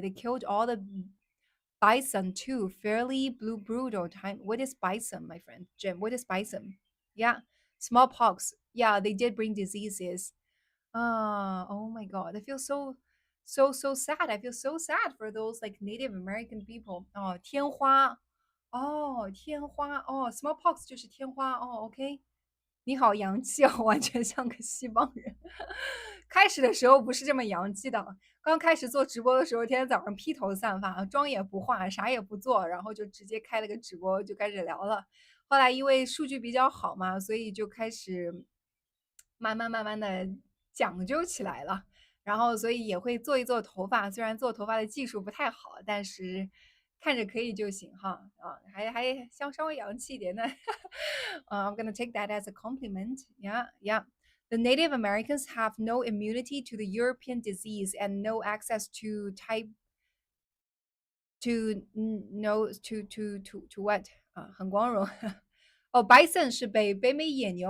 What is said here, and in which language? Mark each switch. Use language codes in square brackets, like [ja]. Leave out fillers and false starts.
[en] They killed all the bison too. Fairly blue brutal time. What is bison, my friend? Jim, what is bison? Yeah. Smallpox. Yeah, they did bring diseases. Oh my God. I feel so sad. I feel so sad for those like Native American people. Oh, [zh] 天花。哦，天花哦，smallpox 就是天花哦，OK。你好洋气哦，完全像个西方人。开始的时候不是这么洋气的，刚开始做直播的时候，天天早上披头散发，妆也不化，啥也不做，然后就直接开了个直播就开始聊了。后来因为数据比较好嘛，所以就开始慢慢的讲究起来了。然后所以也会做一做头发，虽然做头发的技术不太好，但是看着可以就行哈啊，还稍微洋气一点的。 [en] I'm gonna take that as a compliment. Yeah, yeah. The Native Americans have no immunity to the European disease and no access to type to no to what [zh] 啊，很光荣。哦，bison 是北美野牛。